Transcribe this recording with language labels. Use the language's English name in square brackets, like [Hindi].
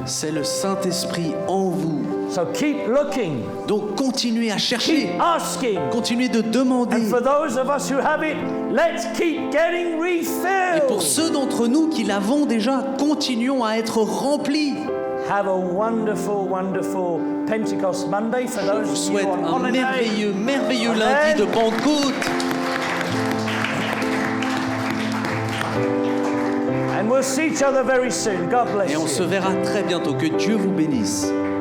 [French] c'est le Saint-Esprit en vous. [English] So keep looking, [French] Donc continuez à chercher, [English] keep asking. [French] continuez de demander. [English] And for those of us who have it, let's keep getting [French] Et pour [English] refilled. [French] ceux d'entre nous qui l'avons déjà, continuons à être remplis. [English] Have a wonderful, wonderful Pentecost Monday for [French] Je vous [English] those of you [French] souhaite [English] on [French] un [English] holiday. [French] merveilleux, merveilleux [English] Amen. [French] lundi de Pentecôte. [English] And we'll see each other very soon. God bless [French] Et on [English] you. [French] se verra très bientôt. Que Dieu vous bénisse.